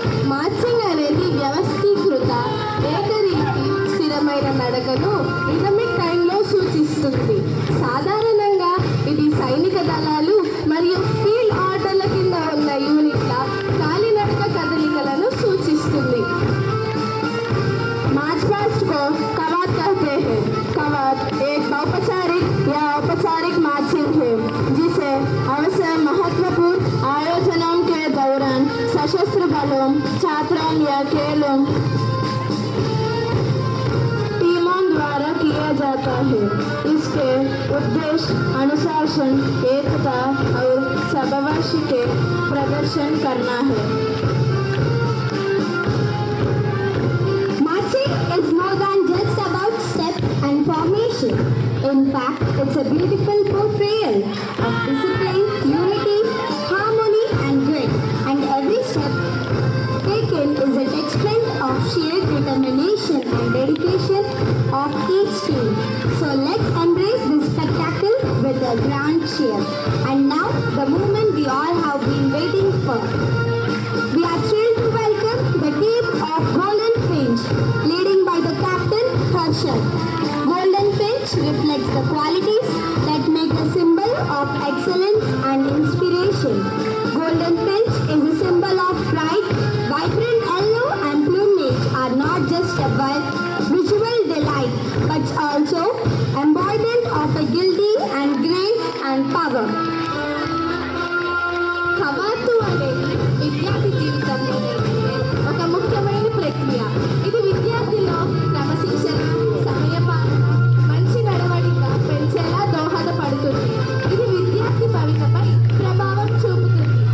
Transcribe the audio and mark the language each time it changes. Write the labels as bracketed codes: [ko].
[te] Marching అనేది వ్యవస్థీకృత ఏకరీతి స్థిరమైన నడకను రిథమిక్ టైంలో సూచిస్తుంది. సాధారణంగా ఇది సైనిక దళాలు మరియు ఫీల్డ్ ఆర్డర్ల కింద ఉన్న యూనిట్ల కాలినడక కదలికలను సూచిస్తుంది. [hi] मार्च पास्ट को कवात कहते हैं. कवात एक औपचारिक या औपचारिक मार्चिंग है जिसे अवसर महत्वपूर्ण आयोजनों के दौरान सशस्त्र बलों, छात्रों या खेलों टीमों द्वारा किया जाता है. इसके उद्देश्य अनुशासन, एकता और समवंश के प्रदर्शन करना है. [en] Is more than just about steps and formation. In fact, it's a beautiful portrayal of discipline, unity, harmony, and grit. And every step taken is a testament of sheer determination and dedication of each team. So let's embrace this spectacle with a grand cheer. And now, the moment we all have been waiting for. We are thrilled to welcome the team of Golden Finch, leading by the captain Harshad. Golden Finch reflects the qualities that make a symbol of excellence and inspiration. Golden Finch is a symbol of pride. Vibrant yellow and plumage are not just a visual delight, but also embodiment of a guilty and grace and power. [te] కవాతు అనేది విద్యార్థి జీవితంలో జరిగే ఒక ముఖ్యమైన ప్రక్రియ. ఇది విద్యార్థిలో క్రమశిక్షణ, సమయపాలన, మంచి నడవడిక పెంచేలా దోహదపడుతుంది. ఇది విద్యార్థి భవితపై ప్రభావం చూపుతుంది.